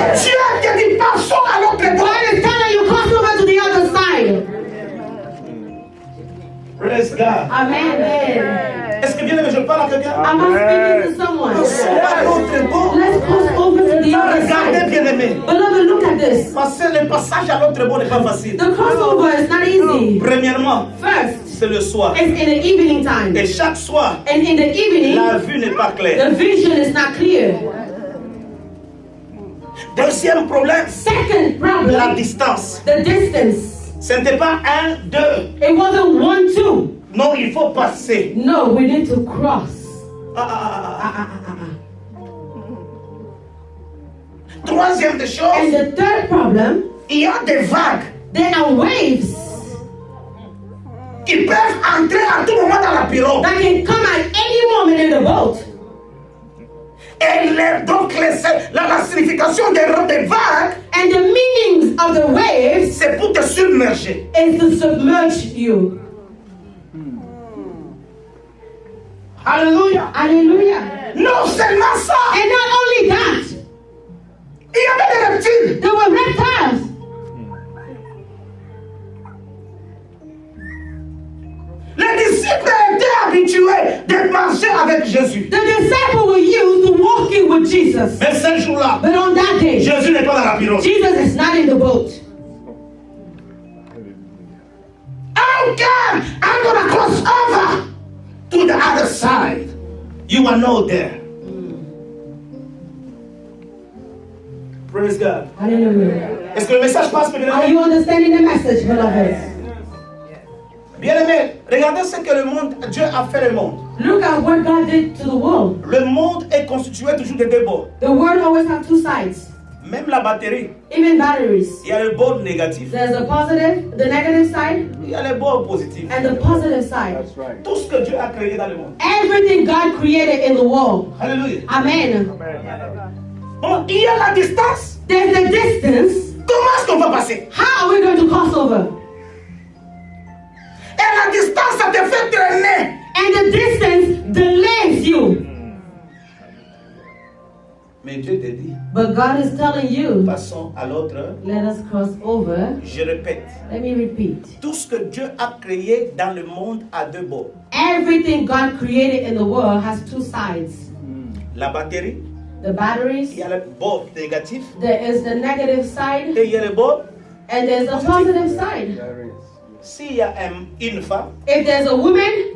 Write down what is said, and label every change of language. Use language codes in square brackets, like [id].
[fr] Dieu te dit passons à l'autre bord. [en] God is telling you cross over to the other side. Praise God. Amen. [fr] Est-ce que bien aimé, je parle à quelqu'un? [en] Am I speaking to someone? [fr] Passons à l'autre bord. [en] Let's cross over to the other [fr] Regardez, [en] side. [fr] bien aimé. [en] Beloved, look at this. [fr] Parce que le passage à l'autre bord n'est pas facile. [en] The crossover is not easy. [fr] Premièrement, [en] First, [fr] c'est le soir. [en] it's in the evening time. [fr] Et chaque soir, [en] And in the evening, [fr] la vue n'est pas claire. [en] the vision is not clear. [fr] Deuxième problème, [en] Second [fr] la [en] problem, [fr] distance. [en] the distance. [fr] Ce n'était pas 1, 2. [en] It wasn't 1, 2. [fr] Non, il faut passer. [en] No, we need to cross. Ah. [fr] Troisième des [en] And [fr] choses, [en] the third problem, [fr] il y a des vagues [en] there are waves [fr] Qui peuvent entrer à tout moment dans la pirogue. [en] that can come at any moment in the boat. [fr] Et la signification des vagues, [en] And the meanings of the waves [fr] c'est pour te submerger. [en] is to submerge you. [fr] Alléluia. [en] Hallelujah. [fr] Non seulement ça, [en] And not only that, [fr] il y avait des reptiles. [en] there were reptiles. [fr] Les disciples étaient habitués de marcher avec Jésus. [en] The disciples were used to walking with Jesus. [fr] Mais ce jour-là, [en] But on that day, [fr] Jésus n'est pas dans la pirogue. [en] Jesus is not in the boat. How come I'm gonna cross over to the other side? You are not there. Praise God. Hallelujah. [fr] Est-ce que le message passe, bien [en] Are [fr] aimé? [en] you understanding the message, beloved? [fr] Bien aimé, regardez ce que le monde, Dieu a fait le monde. [en] Look at what God did to the world. [fr] Le monde est constitué toujours de deux bords. [en] The world always has two sides. [fr] Même la batterie, [en] Even batteries. [fr] il y a le bord négatif, [en] There's a positive, the negative side, [fr] il y a le bord positif. [en] and the positive side. [fr] Tout ce que Dieu a créé dans le monde. [en] Everything God created in the world. [fr] Alléluia. [en] Amen. [fr] Bon, il y a la distance. [en] There's the distance. [fr] Comment est-ce qu'on va passer? [en] How are we going to cross over? [fr] Et la distance, ça te fait traîner. [en] And the distance delays you. [fr] Mais Dieu te dit, [en] But God is telling you, [fr] passons à l'autre. [en] let us cross over. [fr] Je répète, [en] Let me repeat. [fr] tout ce que Dieu a créé dans le monde a deux bords. [en] Everything God created in the world has two sides. [fr] La batterie, [en] the batteries. [fr] Il y a le bord négatif [en] There is the negative side [fr] et il y a le bord. [en] and there's the positive side. [fr] S'il y a une femme, [en] If there's a woman,